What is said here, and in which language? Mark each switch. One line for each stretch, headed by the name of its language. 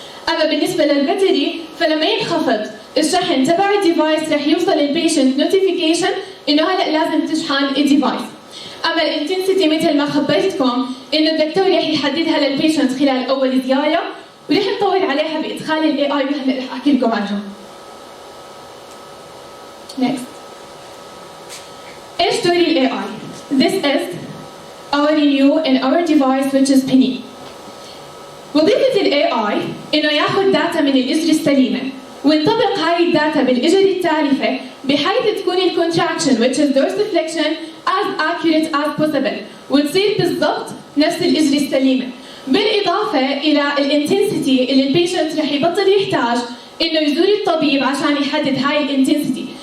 Arabic: اما بالنسبه للباتري فلما ينخفض الشحن تبع الديفايس رح يوصل البيشنت نوتيفيكيشن انه هلا لازم تشحن الديفايس. اما الانتنسيتي مثل ما خبرتكم انه الدكتور رح يحددها للبيشنت خلال اول زياره ورح نطور عليها بادخال الاي اي وهلا رح احكي لكم عنها.
English: Next.
Arabic: ايش دور الاي اي؟
English: This is our new and our device which is Pinin.
Arabic: وظيفة الاي اي انه ياخذ داتا من الاجر السليمه ونطبق هاي الداتا بالاجر التالفه بحيث تكون الكونتراكشن
English: which is dorsiflexion as accurate as possible
Arabic: وتصير بالضبط نفس الاجر السليمه. بالاضافه الى الانتنسيتي اللي البيشنت رح يبطل يحتاج انه يزور الطبيب عشان يحدد هاي الانتنسيتي.